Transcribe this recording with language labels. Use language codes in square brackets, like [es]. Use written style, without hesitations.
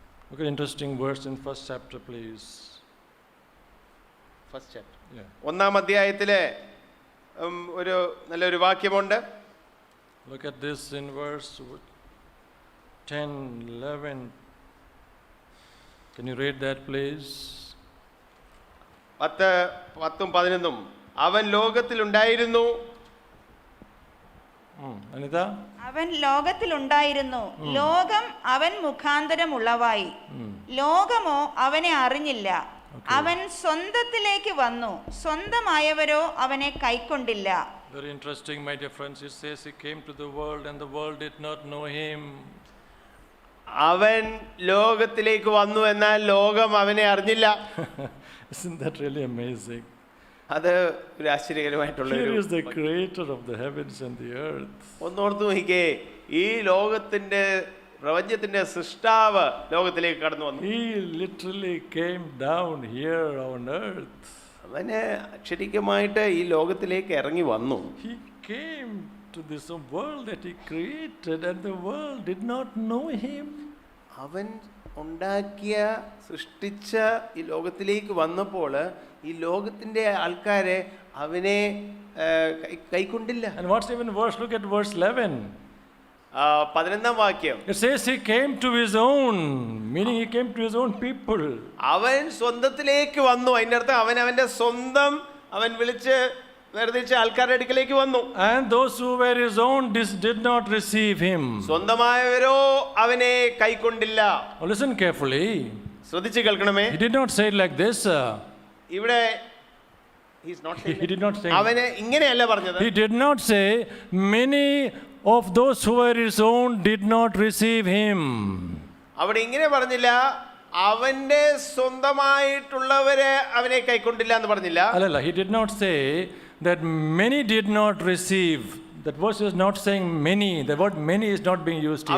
[en] Look at interesting verse in first chapter, please. First chapter. Yeah. [ml] ഒന്നാം അധ്യായത്തിലെ ഒരു നല്ലൊരു വാക്യമുണ്ട്. [en] Look at this in verse 10, 11. Can you read that, please? [ml] 10, 11. അവൻ ലോകത്തിലുണ്ടായിരുന്നു. [en] Anita? [ml] അവൻ ലോകത്തിലുണ്ടായിരുന്നു, ലോകം അവൻ മുഖാന്തരം ഉളവായി, ലോകമോ അവനെ അറിഞ്ഞില്ല. അവൻ സ്വന്തത്തിലേക്ക് വന്നു, സ്വന്തമായവരോ അവനെ കൈക്കൊണ്ടില്ല. [en] Very interesting, my dear friends. It says he came to the world and the world did not know him. [ml] അവൻ ലോകത്തിലേക്ക് വന്നു, എന്നാൽ ലോകം അവനെ അറിഞ്ഞില്ല. [en] Isn't that really amazing? [ml] അത് ഒരു ആശ്ചര്യകരമായിട്ടുള്ള [en] Here is the creator of the heavens and the earth. [ml] ഒന്നോർത്ത് നോക്കിക്കേ, ഈ ലോകത്തിന്റെ പ്രപഞ്ചത്തിന്റെ സൃഷ്ടാവ് ലോകത്തിലേക്ക് കടന്നു വന്നു. [en] He literally came down here on earth. [ml] അവന് അക്ഷരികമായിട്ട് ഈ ലോകത്തിലേക്ക് ഇറങ്ങി വന്നു. [en] He came to this world that he created and the world did not know him. [ml] അവൻ ഉണ്ടാക്കിയ സൃഷ്ടിച്ച ഈ ലോകത്തിലേക്ക് വന്നപ്പോൾ ഈ ലോകത്തിന്റെ ആൾക്കാരെ അവനെ കൈക്കൊണ്ടില്ല. [en] And what's even worse, look at verse 11. [ml] 11ാം വാക്യം. [en] It says he came to his own, meaning he came to his own people. [ml] അവൻ സ്വന്തത്തിലേക്ക് വന്നു. അതിൻ്റെ അർത്ഥം അവൻ അവന്റെ സ്വന്തം അവൻ വിളിച്ച് വേർതിരിച്ച ആൾക്കാരുടെ അടുക്കലേക്ക് വന്നു. [en] And those who were his own did not receive him. [ml] സ്വന്തമായവരോ അവനെ കൈക്കൊണ്ടില്ല. [en] Now listen carefully. [ml] ശ്രദ്ധിച്ച് കേൾക്കണമേ. [en] He did not say it like this. [ml] ഇവിടെ [en] He did not say. [ml] അവന് ഇങ്ങനെയല്ല പറഞ്ഞത്. [en] He did not say many of those who were his own did not receive him. [ml] അവിടെ ഇങ്ങനെ പറഞ്ഞില്ല, അവന്റെ സ്വന്തമായിട്ടുള്ളവരെ അവനെ കൈക്കൊണ്ടില്ല എന്ന് പറഞ്ഞില്ല. [en] Alala, he did not say that many did not receive. That verse is not saying many. The word many is not being used here.